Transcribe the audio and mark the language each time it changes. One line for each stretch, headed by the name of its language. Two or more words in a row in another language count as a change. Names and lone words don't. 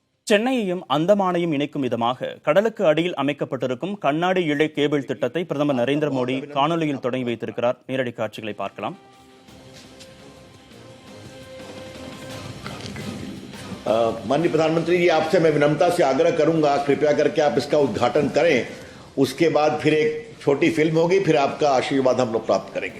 Tamil: சென்னையையும் அந்தமானையும் இணைக்கும் விதமாக கடலுக்கு அடியில் அமைக்கப்பட்டிருக்கும் கண்ணாடி இழை கேபிள் திட்டத்தை பிரதமர் நரேந்திர மோடி காணொலியில் தொடங்கி வைத்திருக்கிறார். நேரடி காட்சிகளை பார்க்கலாம்.
Hindi: माननीय प्रधानमंत्री जी, आपसे मैं विनम्रता से आग्रह करूंगा, कृपया करके आप इसका उद्घाटन करें। उसके बाद फिर एक छोटी फिल्म होगी, फिर आपका आशीर्वाद हम लोग प्राप्त करेंगे।